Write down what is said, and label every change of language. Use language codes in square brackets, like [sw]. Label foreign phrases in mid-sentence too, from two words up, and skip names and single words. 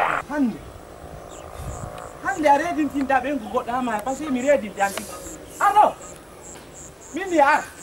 [ff] Hande. Hande a redintinta ɓe ko goɗɗo ha maya, [fr] par ce que [ff] mi redinta anti. Arno! Min mi ar.